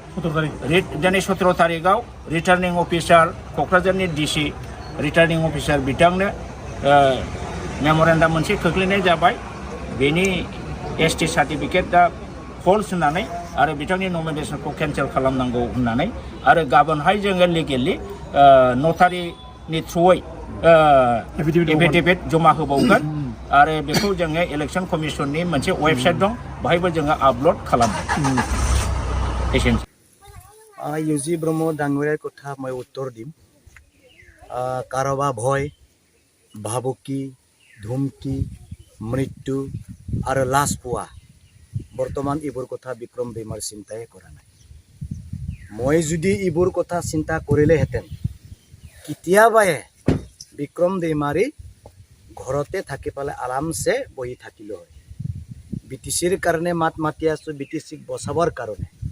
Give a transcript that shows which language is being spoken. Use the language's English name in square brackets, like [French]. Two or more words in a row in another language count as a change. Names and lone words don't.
[Bodo] दिनै 17 तारिखआव [English] returning officer [Bodo] क'क्राझारनि [English] DC returning officer [Bodo] बिथांनो मेम'रेन्डाम मोनसे खोख्लैनाय जाबाय बेनि [English] ST certificateआ [Bodo] फल्स होननानै आरो बिथांनि नमिनेसनखौ केन्सेल खालामनांगौ होननानै आरो गाबोनहाय जोङो लिगेलि नटारिनि थ्रुयै एफिडेभिट जमा होबावगोन आरो बेखौ जोङो [English] election commissionनि [Bodo] मोनसे वेबसाइट दं बाहायबो जोङो आपल'ड खालामगोन एसेनोसै [Assamese] ইউজি ব্ৰহ্ম ডাঙৰীয়াৰ কথা মই উত্তৰ দিম কাৰোবাৰ ভয় ভাবুকি ধুমকি মৃত্যু আৰু লাজ পোৱা বৰ্তমান এইবোৰ কথা বিক্ৰম বেমাৰ চিন্তাই কৰা নাই মই যদি এইবোৰ কথা চিন্তা কৰিলেহেঁতেন কেতিয়াবাই বিক্ৰম বেমাৰী ঘৰতে থাকি পেলাই আৰামছে বহি থাকিলে হয় বিটিচিৰ কাৰণে মাত মাতি আছো বিটিচিক বচাবৰ কাৰণে